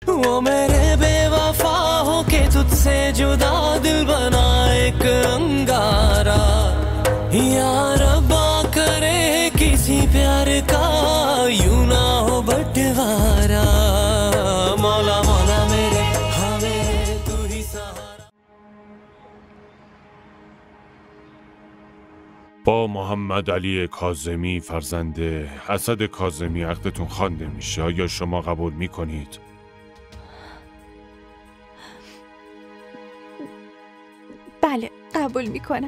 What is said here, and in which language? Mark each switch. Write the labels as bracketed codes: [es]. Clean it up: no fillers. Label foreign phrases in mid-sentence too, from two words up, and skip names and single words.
[hi] वो मेरे बेवफा हो के तुझसे जुदा दिल बना एक अंगारा या रब्बा करे किसी प्यार का यूं ना हो बंटवारा मौला मौला मेरे हाँ मेरे तू ही सहारा [fa] با محمد علی کاظمی فرزند اسد کاظمی عقدتون خوانده میشه. آیا شما قبول میکنید؟ بله قبول میکنم.